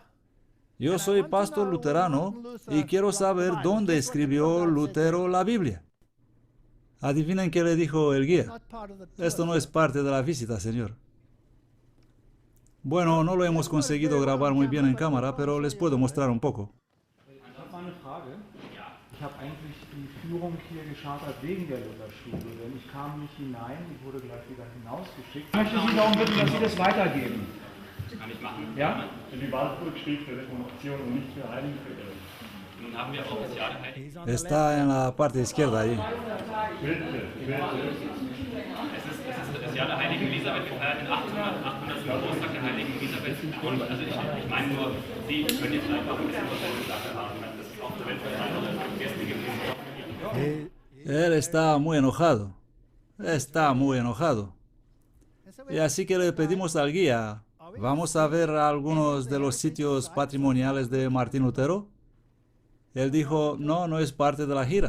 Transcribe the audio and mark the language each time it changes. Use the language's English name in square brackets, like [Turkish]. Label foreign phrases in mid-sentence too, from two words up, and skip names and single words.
[Spanish] Yo soy pastor luterano y quiero saber dónde escribió Lutero la Biblia. Adivinen qué le dijo el guía. Esto no es parte de la visita, señor. Bueno, no lo hemos conseguido grabar muy bien en cámara, pero les puedo mostrar un poco. [German] Ich habe eigentlich die Führung hier geschartert wegen der Lutherschule, denn ich kam nicht hinein, ich wurde gleich wieder hinausgeschickt. Ich möchte Sie darum bitten, dass Sie das weitergeben. Das kann ich machen. Ja? Denn die Wahlburg steht für Reformation und nicht für Heiligenverehrung. Nun haben wir auch das Jahr der Heiligen. [Spanish] Está en la parte izquierda ahí. [German] Bitte. Es ist das Jahr der Heiligen Elisabeth. Wir feiern den 800. Geburtstag der Heiligen Elisabeth. Und also ich meine nur, Sie können jetzt einfach ein bisschen was zur Sache haben. Das ist auch für weltverteilte Gäste gewesen. [Spanish] Él está muy enojado. Está muy enojado. Y así que le pedimos al guía, ¿vamos a ver algunos de los sitios patrimoniales de Martín Lutero? Él dijo, no es parte de la gira.